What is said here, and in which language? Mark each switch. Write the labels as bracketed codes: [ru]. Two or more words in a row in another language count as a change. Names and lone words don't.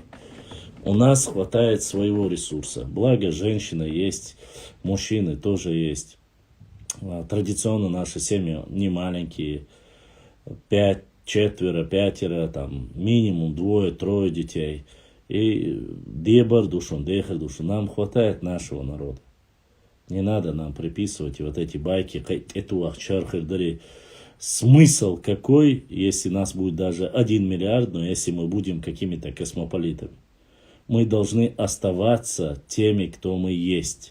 [ru] У нас хватает своего ресурса. Благо, женщины есть, мужчины тоже есть. Традиционно наши семьи не маленькие. 5, 4, 5, там, минимум 2, 3 детей. [ce] И дебар душон, дехар душон. [ru] Нам хватает нашего народа. Не надо нам приписывать вот эти байки. Смысл какой, если нас будет даже 1 миллиард, но если мы будем какими-то космополитами. Мы должны оставаться теми, кто мы есть.